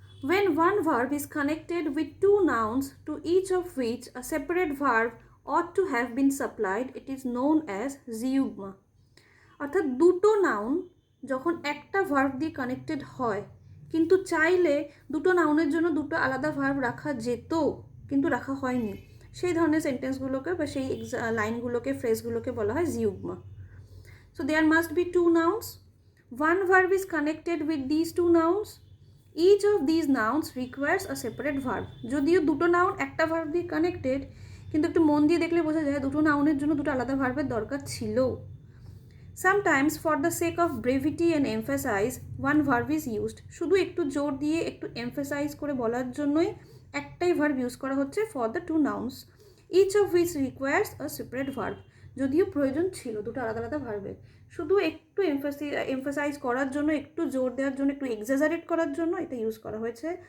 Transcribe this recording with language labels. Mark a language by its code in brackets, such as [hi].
[en] When one verb is connected with two nouns to each of which a separate verb ought to have been supplied, it is known as zeugma. [bn] অর্থাৎ দুটো noun যখন একটা verb দিয়ে connected হয়, কিন্তু চাইলে দুটো নাউনের জন্য দুটো আলাদা ভার্ব রাখা যেত, কিন্তু রাখা হয়নি, সেই ধরনের সেন্টেন্সগুলোকে বা সেই লাইনগুলোকে, ফ্রেজগুলোকে বলা হয় জিউগমা। [en] So there must be two nouns. One verb is connected with these two nouns. Each of these nouns requires a separate verb. [bn] যদিও দুটো নাউন একটা ভার্ব দিয়ে কানেক্টেড, কিন্তু একটু মন দিয়ে দেখলে বোঝা যায় দুটো নাউনের জন্য দুটো আলাদা ভার্বের দরকার ছিল। [en] Sometimes for the sake of brevity and emphasize, one verb is used. [bn] শুধু একটু জোর দিয়ে একটু এমফাসাইজ করে বলার জন্যই একটাই ভার্ব ইউজ করা হচ্ছে [en] for the two nouns, each of which requires a separate verb. [bn] যদিও প্রয়োজন ছিল দুটো আলাদা আলাদা ভার্বের, শুধু একটু এমফাসাইজ করার জন্য, একটু জোর দেওয়ার জন্য, একটু এক্সাজারেট করার জন্য এটা ইউজ করা হয়েছে।